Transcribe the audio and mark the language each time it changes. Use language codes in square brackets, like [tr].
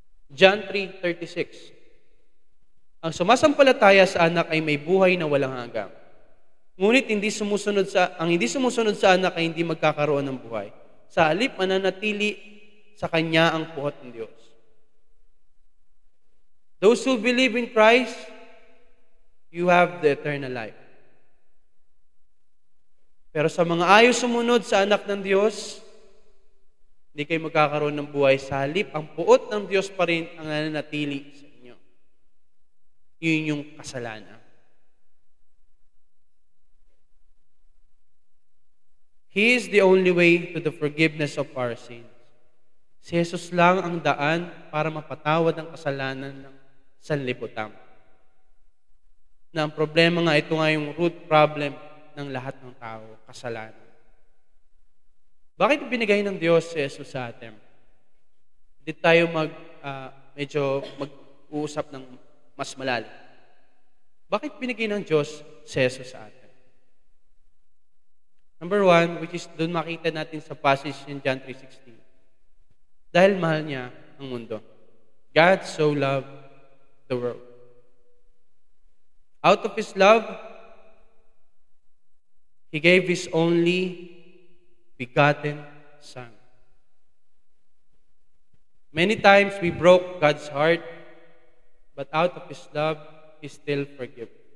[tl] John 3:36. Ang sumasampalataya sa anak ay may buhay na walang hanggan. Ngunit ang hindi sumusunod sa anak ay hindi magkakaroon ng buhay. Sa halip, mananatili sa Kanya ang puot ng Diyos. [en] Those who believe in Christ, you have the eternal life. [tl] Pero sa mga ayaw sumunod sa anak ng Diyos, hindi kayo magkakaroon ng buhay. Sa halip, ang puot ng Diyos pa rin ang nananatili sa inyo. Yun yung kasalanan. [en] He is the only way to the forgiveness of our sins. [tl] Si Jesus lang ang daan para mapatawad ang kasalanan ng sanlibutan. Na ang problema nga, ito nga yung root problem ng lahat ng tao, kasalanan. Bakit binigay ng Diyos si Jesus sa atin? Hindi tayo medyo mag-uusap ng mas malalim. Bakit binigay ng Diyos si Jesus sa atin? [en] Number one, which is [tl] doon makita natin sa [en] passage in John 3:16. [tl] Dahil mahal niya ang mundo. [en] God so loved the world. Out of His love, He gave His only begotten Son. Many times we broke God's heart, but out of His love, He still forgives.